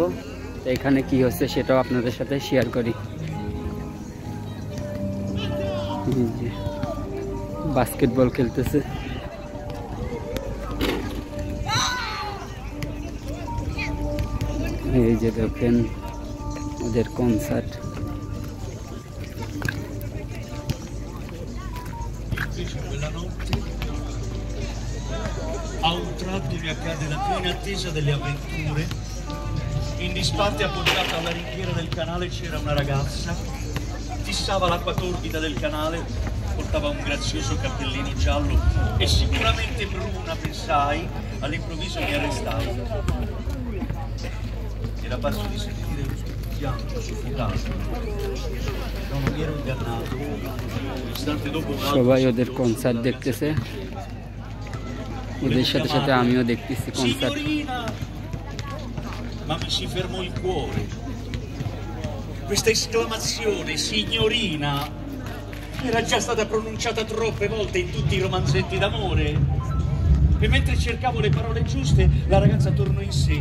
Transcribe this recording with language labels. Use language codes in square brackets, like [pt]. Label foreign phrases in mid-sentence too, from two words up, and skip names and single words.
[bn] তো এখানে কি হচ্ছে সেটাও আপনাদের সাথে শেয়ার করি। বাস্কেটবল খেলতেছে। এই যে দেখেন ওদের কনসার্ট। [it] A un tratto mi accade la piena attesa delle avventure. In disparte appoggiata alla ringhiera del canale c'era una ragazza, fissava l'acqua torbida del canale, portava un grazioso cappellino giallo e sicuramente bruna, pensai. All'improvviso mi arrestai. Era parso di sentire un pianto soffocato. Non mi ero ingannato. Un istante dopo un altro. [bn] সবাই ওদের কনসার্ট দেখতেছে, ওদের সাথে সাথে আমিও দেখতেছি কনসার্ট। [it] Signorina! Ma mi si fermò il cuore. Questa esclamazione, signorina, era già stata pronunciata troppe volte in tutti i romanzetti d'amore. E mentre cercavo le parole giuste, la ragazza tornò in sé.